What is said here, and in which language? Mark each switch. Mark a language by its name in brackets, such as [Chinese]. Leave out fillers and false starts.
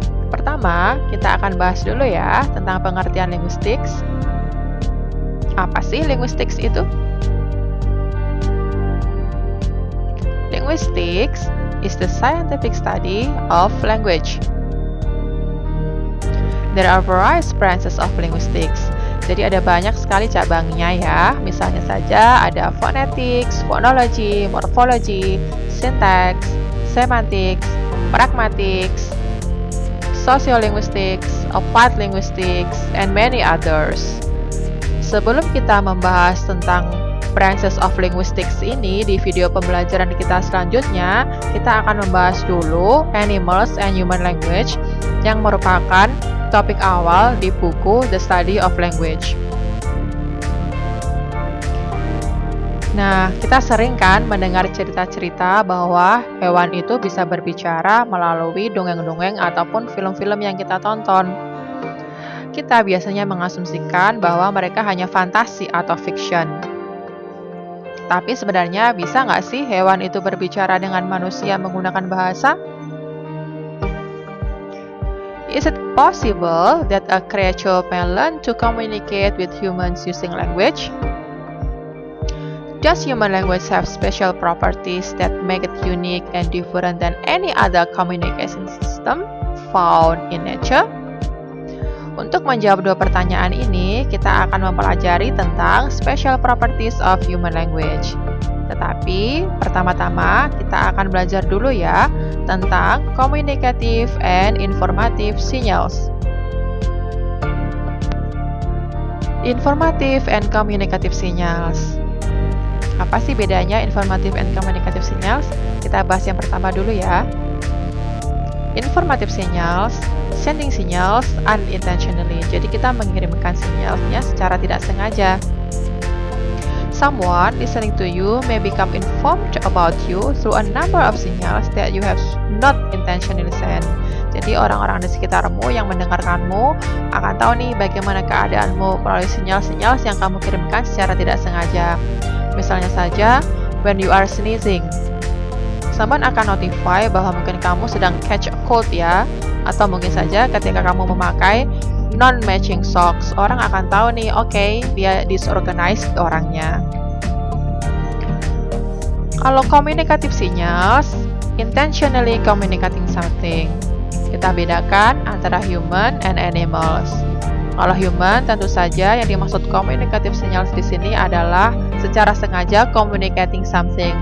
[Indonesian] Pertama, kita akan bahas dulu ya tentang pengertian linguistics. Apa sih linguistics itu? [English] Linguistics is the scientific study of language. There are various branches of linguistics. [Indonesian] Jadi ada banyak sekali cabangnya ya. Misalnya saja ada [English] phonetics, phonology, morphology, syntax, semantics, pragmatics, sociolinguistics, applied linguistics, and many others. [Indonesian] Sebelum kita membahas tentang [English] branches of linguistics [Indonesian] ini di video pembelajaran kita selanjutnya, kita akan membahas dulu [English] animals and human language [Indonesian] yang merupakan topik awal di buku The Study of Language. Nah, kita sering kan mendengar cerita-cerita bahwa hewan itu bisa berbicara melalui dongeng-dongeng ataupun film-film yang kita tonton. Kita biasanya mengasumsikan bahwa mereka hanya fantasi atau fiction. Tapi sebenarnya bisa nggak sih hewan itu berbicara dengan manusia menggunakan bahasa? [English] Is it possible that a creature may learn to communicate with humans using language? Does human language have special properties that make it unique and different than any other communication system found in nature? [Indonesian] Untuk menjawab dua pertanyaan ini, kita akan mempelajari tentang [English] special properties of human language. [Indonesian] Tetapi, pertama-tama kita akan belajar dulu ya tentang [English] communicative and informative signals. Informative and communicative signals. [Indonesian] Apa sih bedanya [English] informative and communicative signals? [Indonesian] Kita bahas yang pertama dulu ya. [English] Informative signals, sending signals unintentionally. [Indonesian] Jadi kita mengirimkan sinyalnya secara tidak sengaja. [English] Someone listening to you may become informed about you through a number of signals that you have not intentionally sent. [Indonesian] Jadi orang-orang di sekitarmu yang mendengarkanmu akan tahu nih bagaimana keadaanmu melalui sinyal-sinyal yang kamu kirimkan secara tidak sengaja. Misalnya saja, [English] when you are sneezing, someone [Indonesian] akan [English] notify [Indonesian] bahwa mungkin kamu sedang [English] catch a cold ya. [Indonesian] Atau mungkin saja ketika kamu memakai [English] non-matching socks, [Indonesian] orang akan tahu nih, oke, dia disorganized orangnya. Kalau [English] communicative signals, intentionally communicating something. [Indonesian] Kita bedakan antara [English] human and animals. [Indonesian] Kalau human, tentu saja yang dimaksud [English] communicative signals [Indonesian] di sini adalah secara sengaja [English] communicating something.